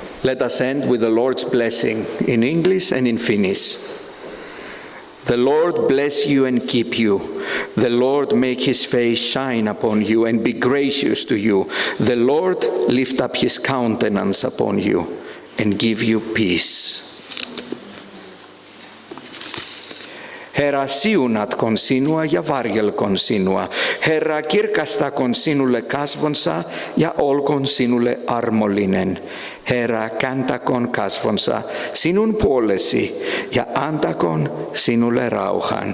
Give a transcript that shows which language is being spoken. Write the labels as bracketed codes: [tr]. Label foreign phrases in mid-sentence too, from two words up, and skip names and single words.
[en] Let us end with the Lord's blessing in English and in Finnish. The Lord bless you and keep you. The Lord make his face shine upon you and be gracious to you. The Lord lift up his countenance upon you and give you peace. [fi] Herra, siunatkoon sinua ja varjelkoon sinua. Herra, kirkastakoon sinulle kasvonsa ja olkoon sinulle armollinen. Herra, kääntäkoon kasvonsa sinun puolesi ja antakoon sinulle rauhan.